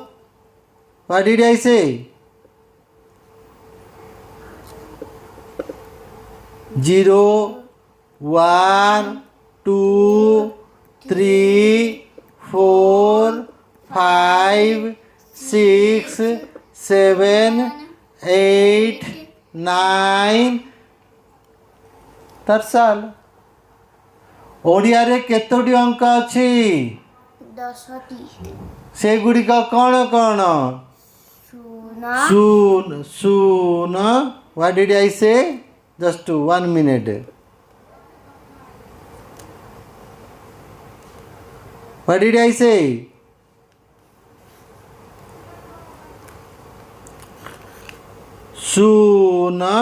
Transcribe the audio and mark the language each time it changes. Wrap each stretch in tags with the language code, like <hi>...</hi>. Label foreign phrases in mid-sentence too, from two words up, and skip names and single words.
<en>What did I say? 0, 1, 2, 3, 4, 5, 6, 7, 8, 9. That's all.</en> <or>ଓଡ଼ିଆରେ କେତୋଟି ଅଙ୍କ ଅଛି? 10ଟି. ସେଗୁଡ଼ିକ କ'ଣ କ'ଣ? ଶୂନ.</or> <en>What did I say? Just 1 minute. What did I say?</en> <or>ଶୂନ.</or>